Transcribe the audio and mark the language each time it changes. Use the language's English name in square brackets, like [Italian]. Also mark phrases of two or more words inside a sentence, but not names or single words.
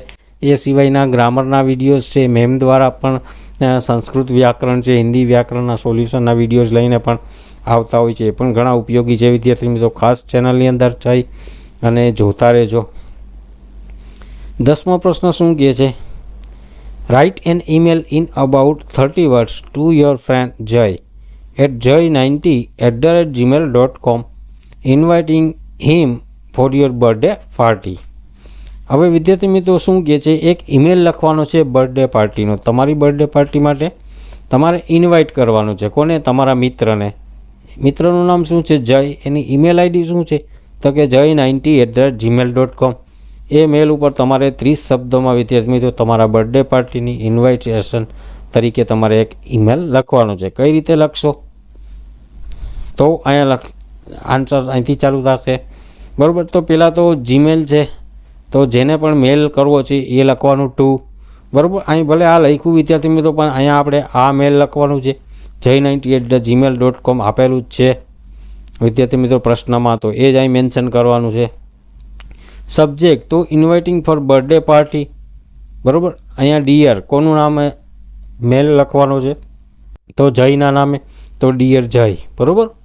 [Gujarati] એ સિવાયના ગ્રામરના વિડીયોઝ છે, મેમ દ્વારા પણ સંસ્કૃત વ્યાકરણ છે, હિન્દી વ્યાકરણના સોલ્યુશનના વિડીયોઝ લઈને પણ આવતા હોય છે. એ પણ ઘણા ઉપયોગી છે વિદ્યાર્થી મિત્રો. ખાસ ચેનલની અંદર જઈ અને જોતા રહેજો. 10મો પ્રશ્ન શું કહે છે? [English] Write an email in about 30 words to your friend Jay at joy90@gmail.com inviting him for your birthday party. [Gujarati] હવે વિદ્યાર્થી મિત્રો શું કહે છે? એક ઈમેલ લખવાનો છે બર્થડે પાર્ટીનો. તમારી [English] birthday party [Gujarati] માટે તમારે ઇન્વાઇટ કરવાનું છે. કોને? તમારા મિત્રને. મિત્રનું નામ શું છે? જય. એની ઈમેલ આઈડી શું છે? તો કે joy90@gmail.com. એ મેલ ઉપર તમારે 30 શબ્દોમાં વિદ્યાર્થી મિત્રો તમારા બર્થડે પાર્ટીની ઇન્વાઇટેશન તરીકે તમારે એક ઈમેલ લખવાનું છે. કઈ રીતે લખશો? તો અહીંયા આન્સર અહીંથી ચાલુ થશે, બરાબર. તો પહેલાં તો જીમેલ છે, તો જેને પણ મેલ કરવો છે એ લખવાનું ટુ, બરાબર. અહીં ભલે આ લખ્યું વિદ્યાર્થી મિત્રો, પણ અહીંયા આપણે આ મેલ લખવાનું છે, joy90@gmail.com આપેલું જ છે વિદ્યાર્થી મિત્રો પ્રશ્નમાં, તો એ જ અહીં મેન્શન કરવાનું છે. સબ્જેક્ટ તો [English] inviting for birthday party, [Gujarati] બરાબર. અહીંયા ડિયર કોનું નામે મેલ લખવાનો છે? તો જયના નામે, તો ડિયર જય, બરાબર.